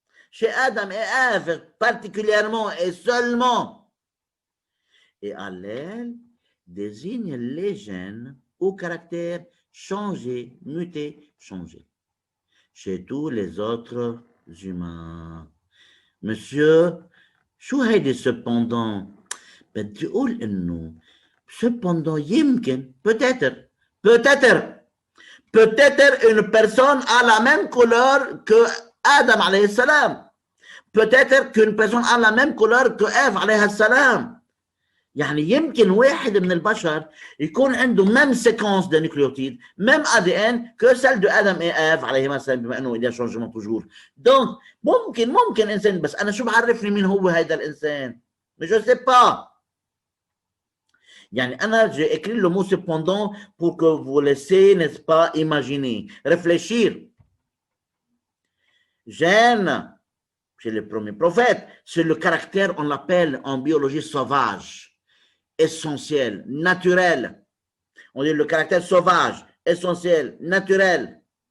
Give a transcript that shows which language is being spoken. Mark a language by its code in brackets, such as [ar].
[fr] Chez Adam et Ève, particulièrement et seulement. Et allèle désigne les gènes au caractère changé, muté, changé. Chez tous les autres humains. Monsieur, [ar] شو هيدي cependant؟ بدي أقول إنه cependant يمكن [fr] peut-être Peut-être une personne a la même couleur que Adam alayhi salam. Peut-être qu'une personne a la même couleur que Ève alayha salam. [ar] يعني يمكن واحد من البشر يكون عنده [fr] même séquence de nucléotides, même ADN que celle de Adam et Ève [ar] عليهما السلام بما انه [fr] il y a changement toujours. Donc [ar] ممكن انسان بس انا شو بعرفني مين هو هذا الانسان؟ [fr] Mais je ne sais pas. [ar] يعني انا [fr] j'ai écrit le mot cependant pour que vous laissez, n'est-ce pas, imaginer, réfléchir. Gène chez le premier prophète, c'est le caractère, on l'appelle en biologie sauvage. Essentiel, naturel. On dit le caractère sauvage, essentiel, naturel.